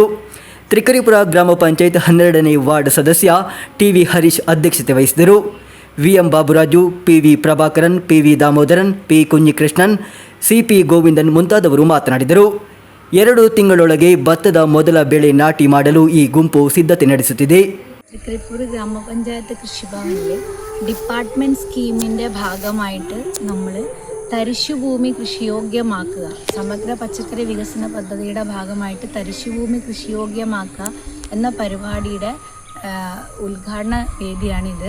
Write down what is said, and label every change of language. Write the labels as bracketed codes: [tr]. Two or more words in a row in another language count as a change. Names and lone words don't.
[kn] ತ್ರಿಕರಿಪುರ ಗ್ರಾಮ ಪಂಚಾಯತ್ 12ನೇ ವಾರ್ಡ್ ಸದಸ್ಯ ಟಿವಿ ಹರೀಶ್ ಅಧ್ಯಕ್ಷತೆ ವಹಿಸಿದರು. ವಿಎಂ ಬಾಬುರಾಜು, ಪಿವಿ ಪ್ರಭಾಕರನ್, ಪಿವಿ ದಾಮೋದರನ್, ಪಿ ಕುഞ്ഞിಕೃಷ್ಣನ್, ಸಿಪಿ ಗೋವಿಂದನ್ ಮುಂತಾದವರು ಮಾತನಾಡಿದರು. 2 ತಿಂಗಳೊಳಗೆ ಭತ್ತದ ಮೊದಲ ಬೆಳೆ ನಾಟಿ ಮಾಡಲು ಈ ಗುಂಪು ಸಿದ್ಧತೆ ನಡೆಸುತ್ತಿದೆ. [ml] ത്രികരിപ്പൂർ ഗ്രാമപഞ്ചായത്ത് കൃഷിഭവനിൽ ഡിപ്പാർട്ട്മെൻറ്റ് സ്കീമിൻ്റെ ഭാഗമായിട്ട് നമ്മൾ തരിശുഭൂമി കൃഷിയോഗ്യമാക്കുക, സമഗ്ര പച്ചക്കറി വികസന പദ്ധതിയുടെ ഭാഗമായിട്ട് തരിശുഭൂമി കൃഷിയോഗ്യമാക്കുക എന്ന പരിപാടിയുടെ ഉദ്ഘാടന വേദിയാണിത്.